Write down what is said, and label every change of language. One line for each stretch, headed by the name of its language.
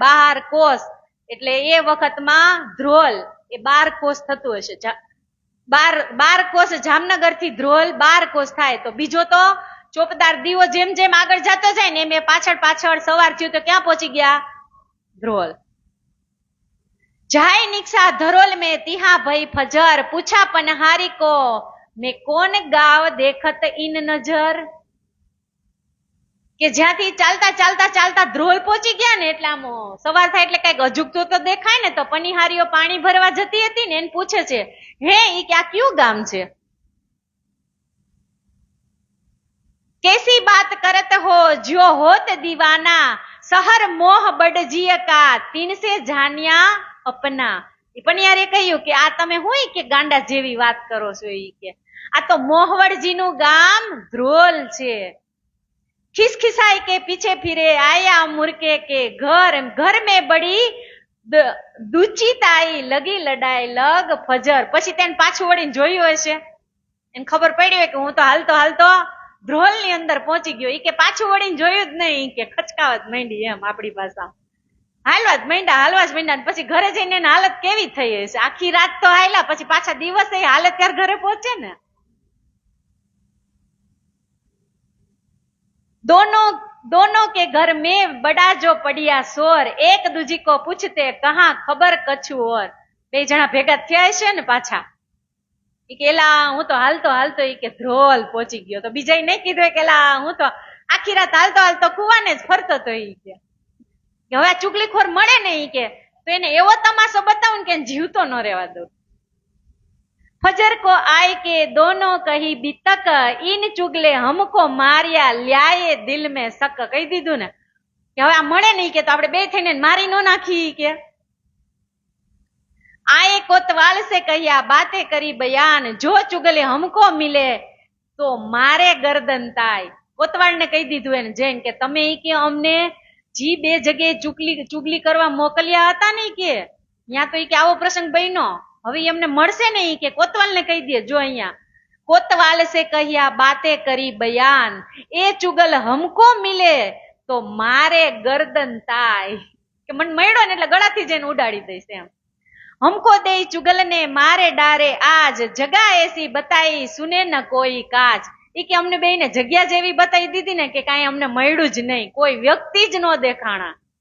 Gujarati: બહાર કોસ એટલે એ વખતમાં ધ્રોલ એ 12 કોસ થતું હશે. 12 કોસ જામનગર થી ધ્રોલ 12 કોસ થાય. તો બીજો તો ચોપદાર દીવો જેમ જેમ આગળ જતો જાય ને એમ એ પાછળ પાછળ સવાર થયું તો ક્યાં પહોંચી ગયા? ધ્રોલ.
Hindi: જાય નિક્ષા ધરોલ में तिहा भई फजर, पूछा पनहारी को मैं कौन गाव देखत इन नजर.
Gujarati: કે જ્યાંથી ચાલતા ચાલતા ચાલતા ધ્રોલ પહોંચી ગયા ને એટલે આમ સવાર થાય એટલે કઈક અજુગતું તો દેખાય ને, તો પનિહારીઓ પાણી ભરવા જતી હતી ને એને પૂછે છે, હે ઈ કે આ કયું ગામ છે?
Hindi: कैसी बात करत हो जो होत दीवाना, शहर मोह बड़जिय का तीन से जानिया अपना.
Gujarati: એ પનિહારીએ કહ્યું કે આ તમે હોય કે ગાંડા જેવી વાત કરો છો? ઈ કે આ તો મોહવડજીનું ગામ ધ્રોલ છે.
Hindi: खिसखिसाई के पीछे फिरे आया मुर्के के घर में बड़ी દુચિતાઈ લગી લડાઈ લગ ફજર.
Gujarati: પછી તેને પાછું વળીને જોયું હશે, એને ખબર પડી હોય કે હું તો હાલતો હાલતો ધ્રોલ ની અંદર પહોંચી ગયો. ઈ કે પાછું વળીને જોયું જ નહીં, કે ખચકાવત માંડી, એમ આપણી ભાષા હાલવા જ માંડ્યા. પછી ઘરે જઈને એની હાલત કેવી થઈ હશે? આખી રાત તો હાલ્યા, પછી પાછા દિવસે હાલત ત્યારે ઘરે પહોંચે ને.
Hindi: दोनों के घर में बड़ा जो पड़िया शोर, एक दूजी को पूछते कहा खबर कछु और.
Gujarati: બે જણા ભેગા થયા છે ને પાછા. ઈ કે એલા હું તો હાલતો હાલતો ઈ કે ધ્રોલ પહોંચી ગયો. તો બીજા નહીં કીધું કે એલા હું તો આખી રાત હાલતો હાલતો કુવાને જ ફરતો તો. ઈ કે હવે આ ચુગલીખોર મળે ને ઈ કે તો એને એવો તમાશો બતાવું ને કે જીવતો ન રહેવા દઉં.
Hindi: फजर को आए के दोनों कही बीतक, इन चुगले हमको मारिया ल्याए दिल में शक.
Gujarati: કહી દીધું ને કે હવે આ મળે નહીં કે તો આપણે બે થઈને મારી નો નાખી.
Hindi: કે आए कोतवाल से कहिया बातें करी बयान, जो चुगले हमको मिले तो मारे गर्दन ताय.
Gujarati: કોતવાલ ને કહી દીધું એને જૈન કે તમે ઈ કે અમને જી બે જગ્યાએ ચુગલી કરવા મોકલ્યા હતા ને કે ત્યાં તો ઈ કે આવો પ્રસંગ બન્યો, હવે એમને મળશે ને ઈ કે કોતવાલ ને કહી દે. જો અહીંયા
Hindi: कोतवाल से कहिया बातें करी बयान, ए चुगल हमको मिले तो मारे गर्दन ताय.
Gujarati: કે મને મળ્યો ને એટલે ગળાથી જઈને ઉડાડી દઈશ એમ.
Hindi: हमको दे चुगल ने मारे डारे आज, जगह ऐसी बताई सुने न कोई काज.
Gujarati: એ કે અમને બેયને જગ્યા જેવી બતાવી દીધી ને કે કાંઈ અમને મળ્યું જ નહીં, કોઈ વ્યક્તિ જ ન દેખાણા.